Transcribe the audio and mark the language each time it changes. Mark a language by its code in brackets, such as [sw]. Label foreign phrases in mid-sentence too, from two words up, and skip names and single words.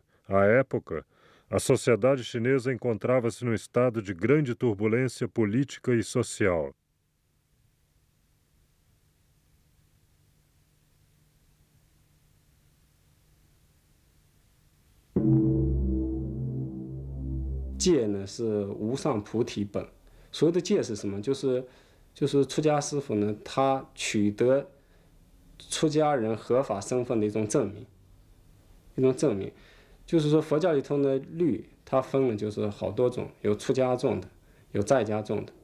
[pt] À época, a sociedade chinesa encontrava-se num estado de grande turbulência política e social. [zh] 戒呢是无上菩提本，所谓的戒是什么？就是出家师傅呢，他取得出家人合法身份的一种证明，就是说佛教里头呢律它分了就是好多种，有出家众的，有在家众的。